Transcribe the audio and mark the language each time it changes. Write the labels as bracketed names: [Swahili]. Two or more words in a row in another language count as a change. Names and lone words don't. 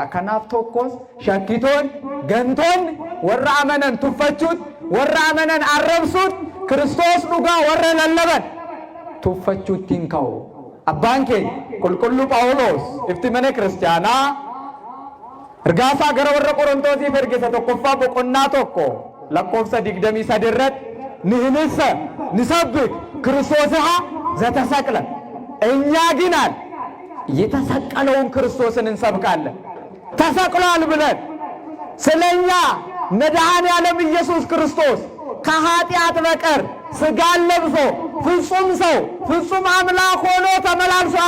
[Oromo] Kanaaf tokkos shakkitoon, gantoonni warra amanan tuffachuut, warra amanan arrabsuut, Kiristoos dhugaa warra lallaban tuffachuutti hin ka'u. Abbaan keenya qulqulluu Phaawulos ifti mana kiristaanaa ergaasaa gara warra Qorontoosiif ergise tokkoffaa boqonnaa 1 lakkoofsa 23 irratti [Geez] ንህንሰ ንሰብክ ክርስቶስሃ ዘተሰቅለ [Amharic] እኛ ግን የተሰቀለውን ክርስቶስን እንሰብካለን። ተሰቅሏል ብለን ስለኛ መድኃኔዓለም ኢየሱስ ክርስቶስ ከኃጢአት በቀር ሥጋን ለብሶ ፍጹም ሰው ፍጹም አምላክ ሆኖ ተመላልሷል